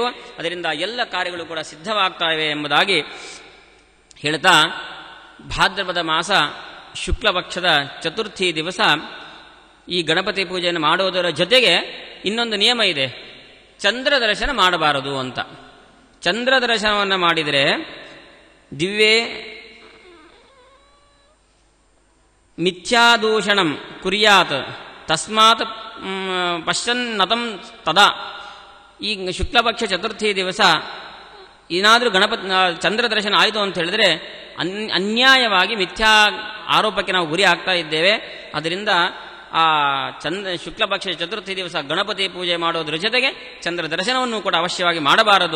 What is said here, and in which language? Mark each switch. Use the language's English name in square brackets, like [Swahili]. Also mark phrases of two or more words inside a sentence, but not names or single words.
[Kannada] ಅದರಿಂದ ಎಲ್ಲ ಕಾರ್ಯಗಳು ಕೂಡ ಸಿದ್ಧವಾಗ್ತಾ ಇವೆ ಎಂಬುದಾಗಿ ಹೇಳ್ತಾ, ಭಾದ್ರಪದ ಮಾಸ ಶುಕ್ಲ ಪಕ್ಷದ ಚತುರ್ಥಿ ದಿವಸ ಈ ಗಣಪತಿ ಪೂಜೆಯನ್ನು ಮಾಡುವುದರ ಜೊತೆಗೆ ಇನ್ನೊಂದು ನಿಯಮ ಇದೆ, ಚಂದ್ರ ದರ್ಶನ ಮಾಡಬಾರದು ಅಂತ. ಚಂದ್ರ ದರ್ಶನವನ್ನು ಮಾಡಿದರೆ [Sanskrit] ದಿವ್ಯೇ ಮಿಥ್ಯಾದೂಷಣಂ ಕುರ್ಯಾತ್ ತಸ್ಮಾತ್ ಪಶ್ಯನ್ನತಂ ತದಾ. [Kannada] ಈ ಶುಕ್ಲಪಕ್ಷ ಚತುರ್ಥಿ ದಿವಸ ಏನಾದರೂ ಚಂದ್ರ ದರ್ಶನ ಆಯಿತು ಅಂತ ಹೇಳಿದ್ರೆ ಅನ್ಯಾಯವಾಗಿ ಮಿಥ್ಯಾ ಆರೋಪಕ್ಕೆ ನಾವು ಗುರಿ ಆಗ್ತಾ ಇದ್ದೇವೆ. ಅದರಿಂದ ಆ ಶುಕ್ಲಪಕ್ಷ ಚತುರ್ಥಿ ದಿವಸ ಗಣಪತಿ ಪೂಜೆ ಮಾಡೋದ್ರ ಜೊತೆಗೆ ಚಂದ್ರ ದರ್ಶನವನ್ನು ಕೂಡ ಅವಶ್ಯವಾಗಿ ಮಾಡಬಾರದು.